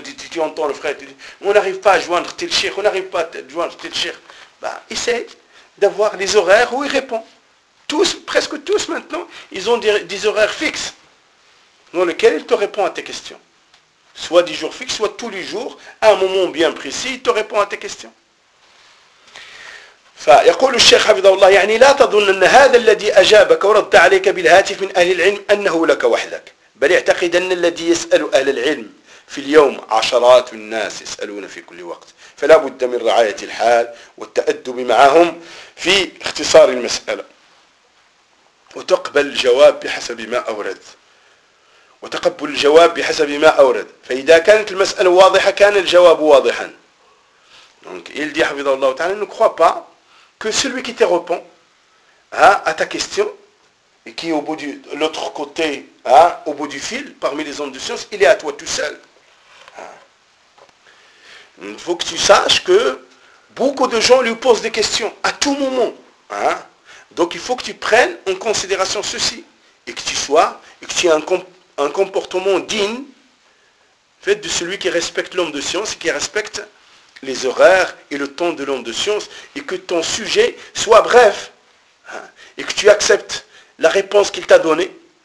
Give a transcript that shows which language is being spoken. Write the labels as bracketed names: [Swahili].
[French] Tu entends le frère, tu dis, on n'arrive pas à joindre tel cheikh, on n'arrive pas à joindre tel cheikh. Ben, essaye d'avoir des horaires où il répond. Tous, presque tous maintenant, ils ont des horaires fixes, dans lesquels il te répond à tes questions. Soit des jours fixes, soit tous les jours, à un moment bien précis, il te répond à tes questions. [Arabic] فيقول الشيخ حفظه الله يعني لا تظن أن هذا الذي أجابك وردت عليك بالهاتف من أهل العلم أنه لك وحدك بل اعتقد أن الذي يسأل أهل العلم في اليوم عشرات الناس يسألون في كل وقت فلا بد من رعاية الحال والتأدب معهم في اختصار المسألة وتقبل الجواب بحسب ما أورد وتقبل الجواب بحسب ما أورد فإذا كانت المسألة واضحة كان الجواب واضحا [French] il dit [Arabic] حفظه الله تعالى [French] ne crois pas que celui qui te répond à ta question, et qui est au bout de l'autre côté, au bout du fil, parmi les hommes de science, il est à toi tout seul. Il faut que tu saches que beaucoup de gens lui posent des questions à tout moment. Donc il faut que tu prennes en considération ceci, et que tu sois, et que tu aies un comportement digne, fait de celui qui respecte l'homme de science, et qui respecte les horaires et le temps de l'homme de science, et que ton sujet soit bref, et que tu acceptes la réponse qu'il t'a donnée.